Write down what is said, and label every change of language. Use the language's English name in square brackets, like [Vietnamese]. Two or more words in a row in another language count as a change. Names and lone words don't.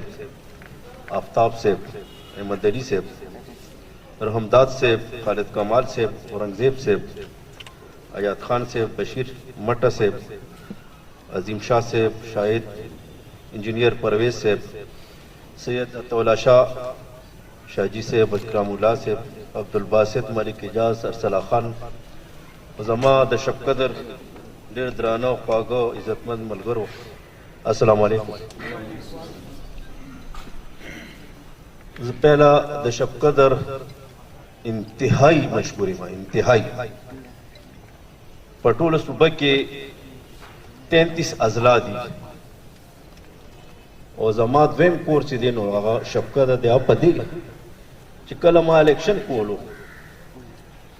[Pashto] آفتاب صاحب احمد علی صاحب رحمداد صاحب خالد کمال صاحب اورنگزیب صاحب آیات خان صاحب بشیر مٹا صاحب عظیم شاہ صاحب شاہد انجینئر پرویز صاحب سید عطولہ شاہ شاہجی صاحب اکرام اللہ صاحب عبدالباسط ملک اجاز ارسلہ خان زما د شب قدر ډېر درانه خواږه عزتمند ملګرو السلام علیکم زه پهلا د شب قدر انتهایی مشهور یم انتهایی په ټوله صوبه کې 33 اضلاع دي او زما دویم کور چې دی نو هغه شب قدر دی په دې چې کله ما الیکشن کولو